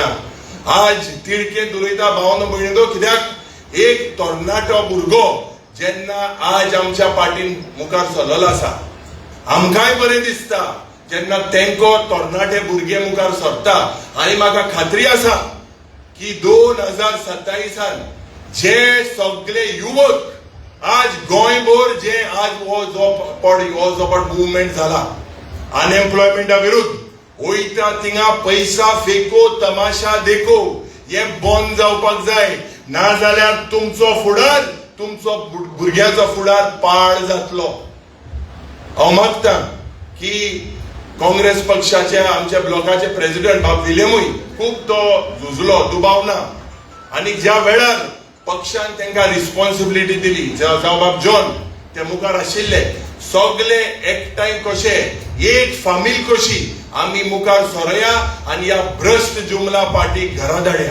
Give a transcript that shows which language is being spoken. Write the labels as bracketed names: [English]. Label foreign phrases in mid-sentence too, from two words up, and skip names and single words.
[Konkani] आज तिडकेत उलयता भावनो भयणीनो, कित्याक एक तरणाटो भुरगो जेन्ना आज आमच्या पार्टीन मुखार सरलेलो आसा, आमकांय बरें दिसता जेन्ना तेंको तरणाटे भुरगे मुखार सरता. आनी म्हाका खात्री आसा की 2027 जे सगळे युवक आज गोंयभर जे आज हो जो मुवमेंट जाला अनएम्प्लॉयमेंटा विरुद्ध वयता, थिंगा [Hindi] पैसा फेको तमाशा देखो [Konkani] हे बंद जावपाक जाय. नाजाल्यार तुमचो फुडार तुमचो भुरग्याचो फुडार पाड जातलो. हांव मागतां की काँग्रेस पक्षाचे आमच्या ब्लॉकाचे प्रेसिडेंट बाब विलेमूय खूब तो झुजलो, दुबावना, आनी ज्या वेळार पक्षान तांकां रिस्पॉन्सिबिलिटी दिली, जावं बाब जॉन ते मुखार आशिल्ले, सगळे एकठांय कशे एक फामील कशी आमी मुखार सरोया आनी ह्या भ्रश्ट जुमला पार्टीक घरा धाडया.